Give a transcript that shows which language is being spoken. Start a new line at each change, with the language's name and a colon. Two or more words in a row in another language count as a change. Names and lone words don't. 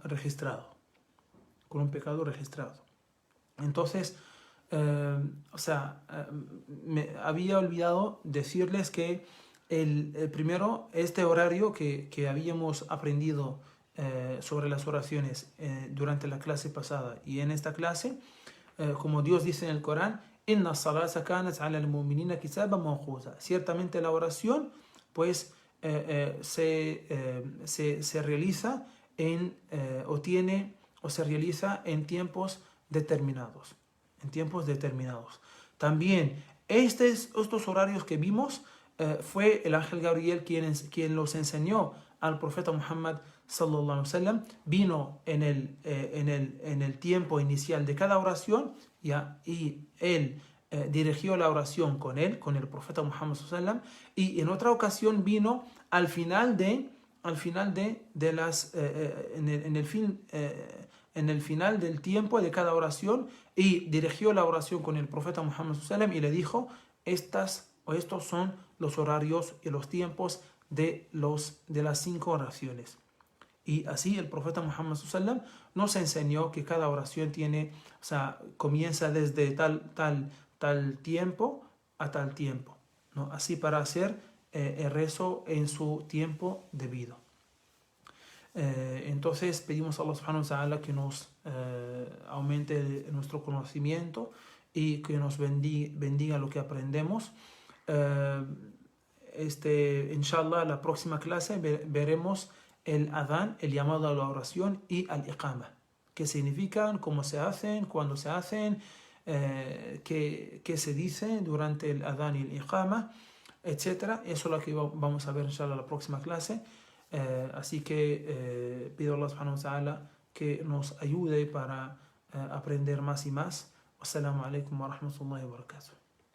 Spanish: registrado. Entonces, me había olvidado decirles que primero, este horario que habíamos aprendido sobre las oraciones durante la clase pasada y en esta clase, como Dios dice en el Corán,
Arabic: إن الصلاة كانت على المؤمنين كتابا موقوتا.
Spanish: Ciertamente la oración, pues, se realiza se realiza en tiempos determinados. También estos horarios que vimos, fue el ángel Gabriel quien los enseñó al profeta Muhammad
Arabic: صلى الله عليه وسلم.
Spanish: Vino en el tiempo inicial de cada oración, ¿ya? Y él dirigió la oración con el profeta Muhammad
Arabic: صلى الله عليه وسلم,
Spanish: y en otra ocasión vino al final de las en el final del tiempo de cada oración, y dirigió la oración con el profeta Muhammad
Arabic: صلى الله عليه وسلم
Spanish: y le dijo: estos son los horarios y los tiempos de las 5 oraciones. Y así el profeta Muhammad
Arabic: صلى الله عليه وسلم
Spanish: nos enseñó que cada oración comienza desde tal tiempo a tal tiempo, ¿no? Así, para hacer el rezo en su tiempo debido. Entonces pedimos a Allah
Arabic: سبحانه وتعالى
Spanish: que nos aumente nuestro conocimiento y que nos bendiga lo que aprendemos. Inshallah, la próxima clase veremos el adán, el llamado a la oración, y al iqama. ¿Qué significan? ¿Cómo se hacen? ¿Cuándo se hacen? ¿Qué se dice durante el adán y el iqama? Etcétera. Eso es lo que vamos a ver inshallah la próxima clase. Así que pido a Allah
Arabic: سبحانه وتعالى
Spanish: que nos ayude para aprender más y más.
Arabic: والسلام عليكم ورحمة الله وبركاته.